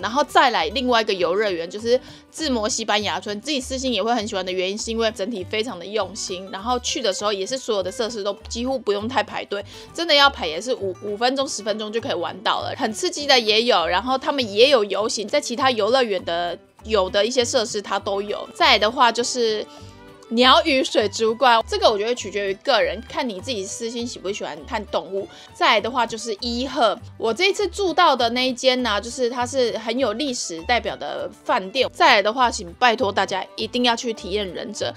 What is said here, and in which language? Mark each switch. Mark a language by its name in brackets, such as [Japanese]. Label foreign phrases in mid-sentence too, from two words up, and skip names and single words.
[Chinese] 然後再來另外一個游樂園就是志摩西班牙村，自己私心也會很喜歡的原因是因為整體非常的用心，然後去的時候也是所有的設施都幾乎不用太排队，真的要排也是5分鐘10分鐘就可以玩到了，很刺激的也有，然後他們也有游行，在其他游樂園的有的一些設施它都有。再来的話就是鳥語水族館，這個我覺得取決於個人，看你自己私心喜不喜歡看動物。再來的話就是伊賀，我這一次住到的那一間呢，就是它是很有歷史代表的飯店。再來的話，請拜託大家一定要去體驗忍者。